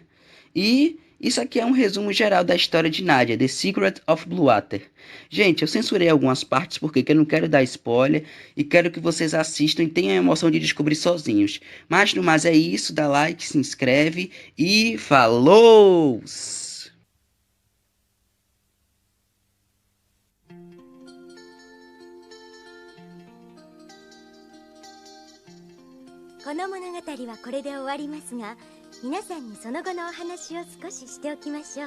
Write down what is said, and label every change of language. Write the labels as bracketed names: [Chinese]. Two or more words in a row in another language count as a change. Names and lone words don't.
[Portuguese] E isso aqui é um resumo geral da história de Nadia, The Secret of Blue Water. Gente, eu censurei algumas partes porque eu não quero dar spoiler e quero que vocês assistam e tenham a emoção de descobrir sozinhos. Mas no mais é isso, dá like, se inscreve e falou! [Japanese] この物語はこれで終わりますが、皆さんにその後のお話を少ししておきましょう。